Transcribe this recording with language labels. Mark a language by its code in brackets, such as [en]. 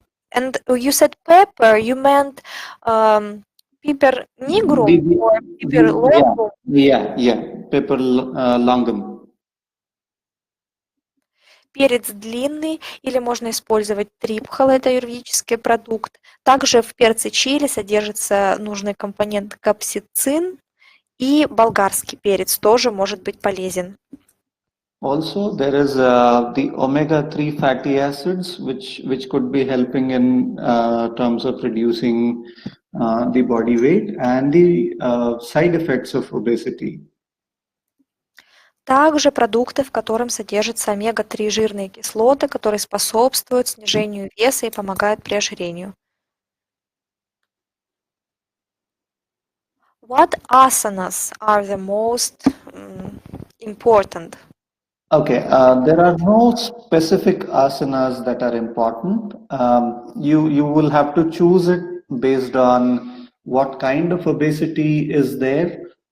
[en] And you said pepper, you meant piper nigrum or piper longum? Yeah. Pepper longum. [ru] Перец длинный, или можно использовать трипхал, это юридический продукт. Также в перце чили содержится нужный компонент капсицин, и болгарский перец тоже может быть полезен. [en] Also, there is the omega-3 fatty acids, which could be helping in terms of reducing the body weight and the side effects of obesity. [ru] Также продукты, в котором содержатся омега-3 жирные кислоты, которые способствуют снижению веса и помогают при ожирению. [en] What asanas are the most important? Okay, there are no specific asanas that are important. You will have to choose it based on what kind of obesity is there.